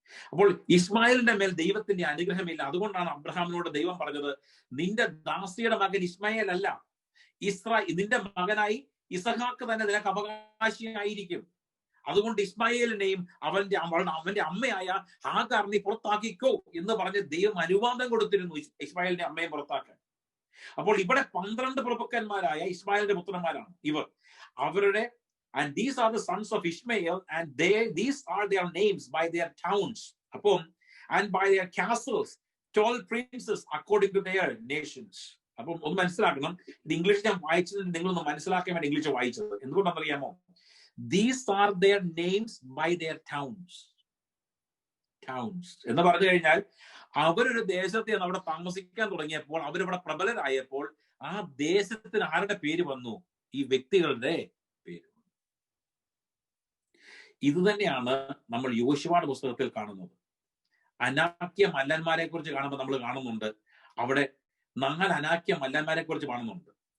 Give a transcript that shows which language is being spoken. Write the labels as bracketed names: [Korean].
[Malayalam] അപ്പോൾ ഇസ്മായിലിന്റെ മേൽ ദൈവത്തിന്റെ അനുഗ്രഹമില്ല. അതുകൊണ്ടാണ് അബ്രഹാമിനോട് ദൈവം പറഞ്ഞത്, നിന്റെ ദാസിയുടെ മകൻ ഇസ്മായേൽ അല്ല, നിന്റെ മകനായി ഇസഹാക്ക് തന്നെ നിനക്ക് അവകാശിയായിരിക്കും. അതുകൊണ്ട് ഇസ്മായേലിനെയും അവന്റെ അമ്മയായ ഹാഗാറിനെ പുറത്താക്കിക്കോ എന്ന് പറഞ്ഞ് ദൈവം അനുവാദം കൊടുത്തിരുന്നു ഇസ്മായേലിന്റെ അമ്മയെ പുറത്താക്കാൻ. അപ്പോൾ ഇവിടെ 12 പ്രഭുക്കന്മാരായ ഇസ്മായേലിന്റെ പുത്രന്മാരാണ് ഇവർ. അവരുടെ [English] and these are the sons of Ishmael and these are their names by their towns. [Malayalam] അപ്പം [English] and by their castles, 12 princes according to their nations. [Malayalam] അപ്പം ഒന്ന് മനസ്സിലാക്കണം, ഇത് ഇംഗ്ലീഷ് ഞാൻ വായിച്ചത് നിങ്ങളൊന്ന് മനസ്സിലാക്കാൻ വേണ്ടി ഇംഗ്ലീഷ് വായിച്ചത്. എന്തുകൊണ്ടാണെന്നറിയാമോ? [English] These are their names by their towns. [Malayalam] എന്ന് പറഞ്ഞു കഴിഞ്ഞാൽ അവരൊരു ദേശത്ത് അവിടെ താമസിക്കാൻ തുടങ്ങിയപ്പോൾ, അവരിവിടെ പ്രബലരായപ്പോൾ ആ ദേശത്തിന് ആരുടെ പേര് വന്നു? ഈ വ്യക്തികളുടെ പേര്. ഇത് തന്നെയാണ് നമ്മൾ യോശുവയുടെ പുസ്തകത്തിൽ കാണുന്നത്. അനാക്യ മല്ലന്മാരെ കുറിച്ച് കാണുമ്പോൾ നമ്മൾ കാണുന്നുണ്ട്, അവിടെ 4 അനാക്യ മല്ലന്മാരെ കുറിച്ച് കാണുന്നുണ്ട്.